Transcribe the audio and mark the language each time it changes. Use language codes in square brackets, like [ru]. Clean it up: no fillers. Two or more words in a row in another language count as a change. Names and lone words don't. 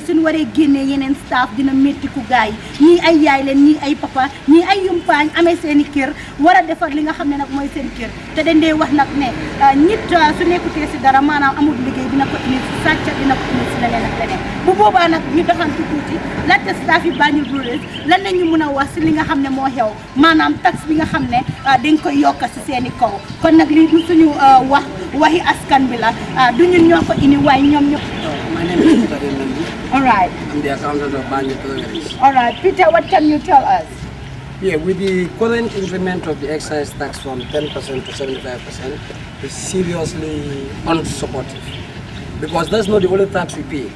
[wo] suñu waree génnee yeneen staff dina métti ku gaa yi ñii ay yaay leen ñii ay papa ñii ay yumpaañ amee seeni kër war a defar li nga xam ne nag mooy seen kër te dañ dee wax nag ne nit su nekkutee si dara maanaam amul liggéey dina ko indi si sàcca dina ko indi si leneen ak leneen bu boobaa nag ñu doxantu tuuti laajte staff yi Banjul Breweries lan la ñu mën a wax si li nga xam ne moo xew maanaam taxe bi nga xam ne dañ koy yokk si seeni kaw kon nag lii du suñu waxi askan bi la du ñun ñoo ko indi waaye ñoom ñëpp. [en] My name is Peter Mendy. All right. I'm the accountant of Banjul Breweries. All right, Peter, what can you tell us? Yeah, with the current increment of the excise tax from 10% to 75% is seriously unsupportive because that's not the only tax we pay.